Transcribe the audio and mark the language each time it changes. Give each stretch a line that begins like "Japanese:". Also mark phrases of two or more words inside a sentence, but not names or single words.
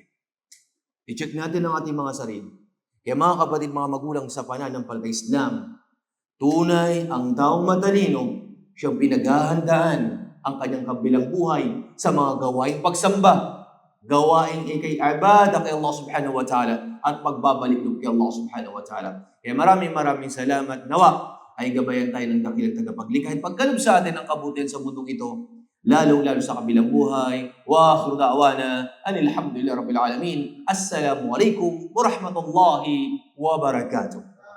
Filipino: I-check natin ang ating mga sarili. Kaya mga kapatid, mga magulang sa pananampalatayang Islam, tunay ang taong matalino, siyang pinaghahandaan ang kanyang kabilang buhay sa mga gawaing pagsamba, gawaing ikay-ibada kay Allah
Arabic: سبحانه وتعالى
Filipino: at pagbabalik loob kay Allah
Arabic: سبحانه وتعالى.
Filipino: Kaya maraming salamat. Nawa ay gabayan tayo ng dakilang tagapaglikha at pagkaloob sa atin ang kabutihan sa mundong ito, lalong-lalo sa kabilang buhay.
Arabic: وآخر دعوانا أن الحمد لله رب العالمين. السلام عليكم ورحمة الله وبركاته.